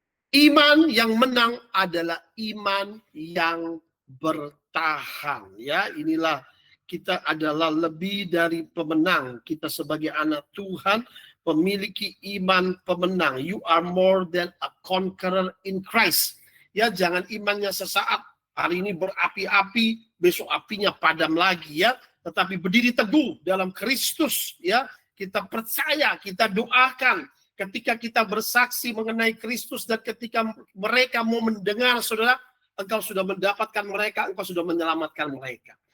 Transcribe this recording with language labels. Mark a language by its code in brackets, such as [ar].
[id] Iman yang menang adalah iman yang bertahan, ya. Inilah kita adalah lebih dari pemenang. Kita sebagai anak Tuhan memiliki iman pemenang. [en] You are more than a conqueror in Christ. [id] Ya, jangan imannya sesaat. Hari ini berapi-api, besok apinya padam lagi, ya. Tetapi berdiri teguh dalam Kristus, ya. Kita percaya, kita doakan. Ketika kita bersaksi mengenai Kristus dan ketika mereka mau mendengar, saudara, engkau sudah mendapatkan mereka, engkau sudah menyelamatkan mereka.